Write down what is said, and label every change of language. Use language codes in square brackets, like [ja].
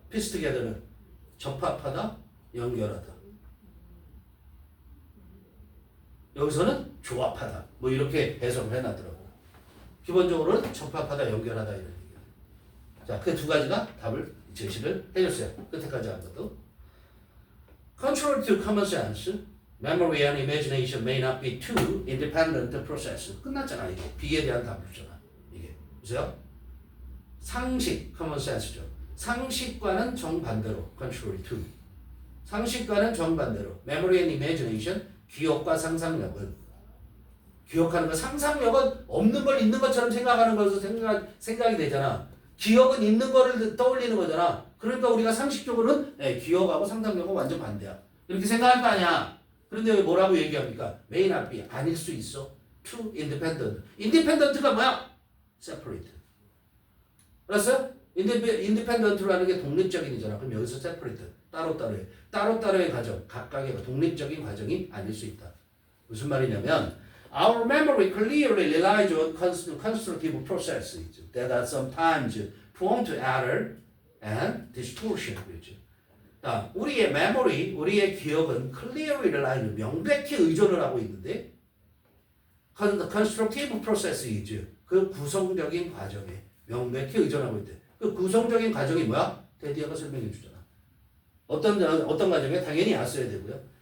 [ko] piece together는 접합하다, 연결하다. 여기서는 조합하다. 뭐 이렇게 해석을 해놨더라고. 기본적으로는 접합하다, 연결하다 이런 얘기야. 자, 그 두 가지가 답을 제시를 해줬어요. 끝에까지 한 것도. [en] Contrary to common sense, memory and imagination may not be two independent processes. [ko] 끝났잖아 이게. B에 대한 답을 줬잖아. 이게. 보세요. 상식, [en] common sense [ko] 죠. 상식과는 정반대로, [en] contrary to. [ko] 상식과는 정반대로, [en] memory and imagination, [ko] 기억과 상상력은. 기억하는 거, 상상력은 없는 걸 있는 것처럼 생각하는 것에서 생각이 되잖아. 기억은 있는 거를 떠올리는 거잖아. 그러니까 우리가 상식적으로는 기억하고 상상력은 완전 반대야. 이렇게 생각할 거 아니야. 그런데 왜 뭐라고 얘기합니까? [en] may not be, [ko] 아닐 수 있어. [en] two independent. [ko] independent가 뭐야? separate. 알았어요? independent라는 게 독립적인이잖아. 그럼 여기서 separate. 따로따로의. 따로따로의 과정. 각각의 독립적인 과정이 아닐 수 있다. 무슨 말이냐면 [en] Our memory clearly relies on constructive processes that are sometimes prone to error and distortion. [ko] 그렇죠? 우리의 memory, 우리의 기억은 [en] clearly relies, [ko] 명백히 의존을 하고 있는데 [en] constructive processes, [ko] 그 구성적인 과정에 명백히 의존하고 있대. 그 구성적인 과정이 뭐야? 데디아가 설명해 주잖아. 어떤 과정에 당연히 써야 되고요.